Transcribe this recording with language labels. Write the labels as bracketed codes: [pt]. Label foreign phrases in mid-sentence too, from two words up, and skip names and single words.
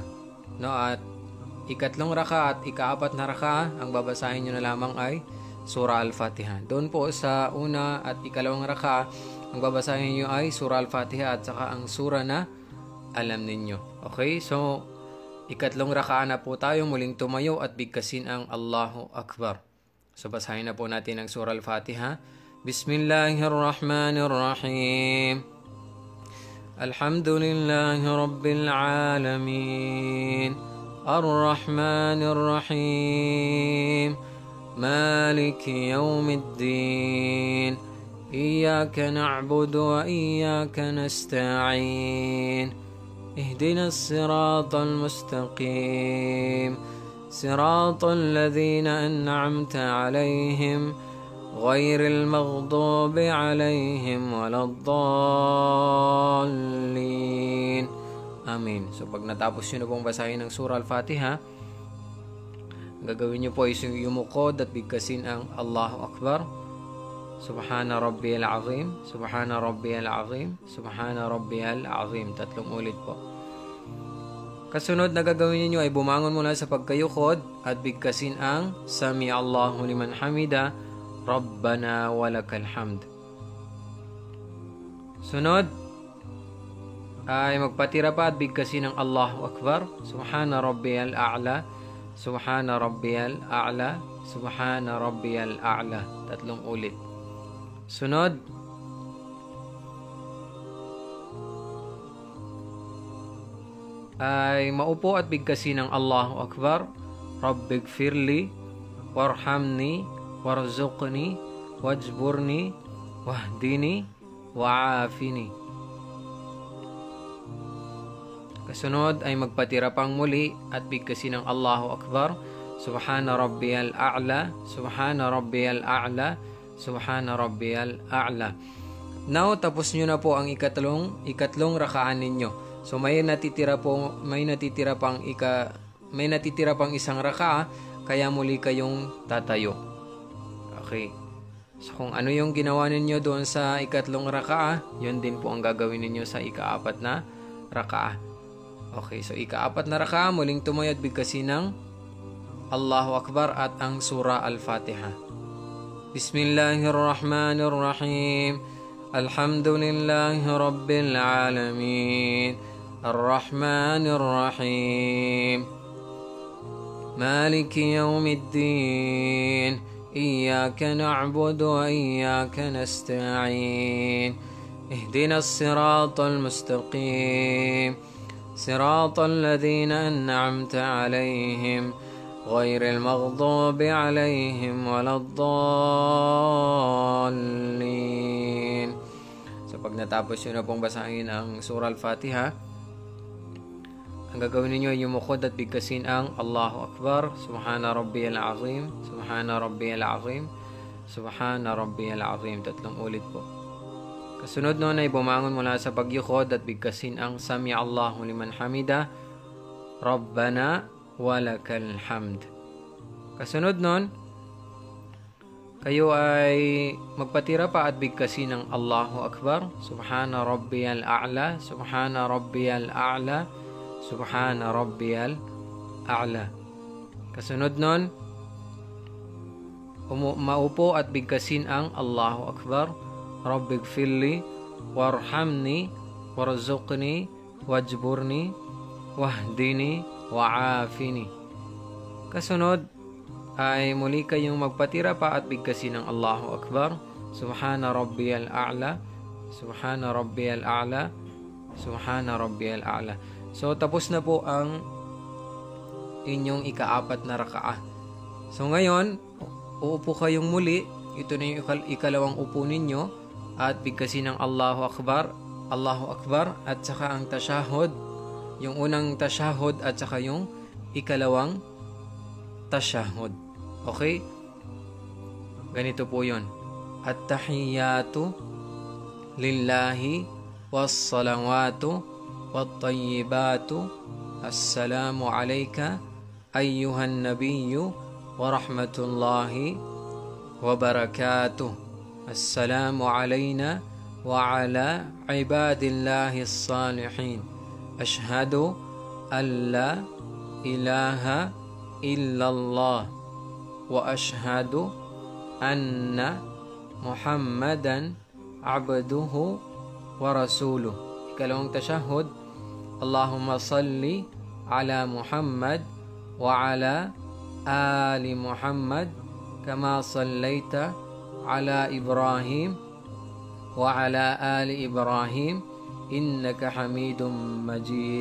[tl] No, at ikatlong raka at ika-4 na raka, ang babasahin nyo na lamang ay Surah Al-Fatiha. Doon po sa una at ikalawang raka, ang babasahin nyo ay Surah Al-Fatiha at saka ang surah na alam ninyo. Okay, so ikatlong raka na po tayo, muling tumayo at bigkasin ang [ar] الله أكبر. [tl] So basahin na po natin ang Surah Al-Fatiha. [ar] بسم الله الرحمن الرحيم. الحمد لله رب العالمين. الرحمن الرحيم. مالك يوم الدين. إياك نعبد وإياك نستعين. اهدنا الصراط المستقيم. صراط الذين أنعمت عليهم غير المغضوب عليهم ولا الضالين. [tl] Amen. So pag natapos nyo na pong basahin ng Surah Al-Fatiha, gagawin nyo po ay yumukod at bigkasin ang [ar] الله أكبر. سبحان ربي العظيم، سبحان ربي العظيم، سبحان ربي العظيم. [tl] 3 ulit po. Kasunod na gagawin niyo ay bumangon mula sa pagkayukod at bigkasin ang [ar] سمع الله لمن حمده، ربنا ولك الحمد. [tl] Sunod ay magpatira pa at bigkasin ang [ar] الله أكبر، سبحان ربي الأعلى، سبحان ربي الأعلى، سبحان ربي الأعلى. [tl] 3 ulit. Sunod ay maupo at bigkasin ng [ar] الله أكبر، رب اغفر لي وارحمني وارزقني واجبرني واهدني وعافني. [tl] Kasunod ay magpatira pang muli at bigkasin ng [ar] الله أكبر، سبحان ربي الأعلى، سبحان ربي الأعلى، سبحان ربي الأعلى. [tl] Now, tapos nyo na po ang ikatlong rakaan ninyo. So may natitira pang isang rakaa, kaya muli kayong tatayo. Okay. So kung ano yung ginawa ninyo doon sa ikatlong rakaa, yun din po ang gagawin ninyo sa ika-4 na rakaa. Okay, so ika-4 na rakaa, muling tumayo at bigkasin ng [ar] الله أكبر [tl] at ang Surah Al-Fatiha. [ar] بسم الله الرحمن الرحيم. الحمد لله رب العالمين. الرحمن الرحيم. مالك يوم الدين. إياك نعبد وإياك نستعين. اهدنا الصراط المستقيم. صراط الذين أنعمت عليهم غير المغضوب عليهم ولا الضالين. [tl] So pag natapos nyo na pong basahin ang Surah Al-Fatiha, ang gagawin ninyo ay yumukod at bigkasin ang [ar] الله أكبر، سبحان ربي العظيم، سبحان ربي العظيم، سبحان ربي العظيم. [tl] 3 ulit po. Kasunod noon ay bumangon mula sa pagyukod at bigkasin ang [ar] سمع الله لمن حمده، ربنا ولك الحمد. [tl] Kasunod noon, kayo ay magpatira pa at bigkasin ng [ar] الله أكبر، سبحان ربي الأعلى، سبحان ربي الأعلى، سبحان ربي الأعلى. [tl] Kasunod nun, maupo at bigkasin ang [ar] الله أكبر، رب اغفر لي وارحمني وارزقني واجبرني واهدني وعافني. [tl] Kasunod ay muli kayong magpatira pa at bigkasin ng [ar] الله أكبر، سبحان ربي الأعلى، سبحان ربي الأعلى، سبحان ربي الأعلى. [tl] So tapos na po ang inyong ika-4 na rakaa. So ngayon, uupo kayong muli. Ito na yung ikalawang upo ninyo at bigkasin ng [ar] الله أكبر، الله أكبر [tl] at saka ang tashahud. Yung unang tashahud at saka yung ikalawang tashahud. Okay? Ganito po yun. [ar] التحيات لله والصلوات والطيبات. السلام عليك أيها النبي ورحمة الله وبركاته. السلام علينا وعلى عباد الله الصالحين. أشهد أن لا إله إلا الله وأشهد أن محمدا عبده ورسوله. [tl] Ikalawang tashahhud, [ar] اللهم صل على محمد وعلى آل محمد كما صليت على إبراهيم وعلى آل إبراهيم إنك حميد مجيد.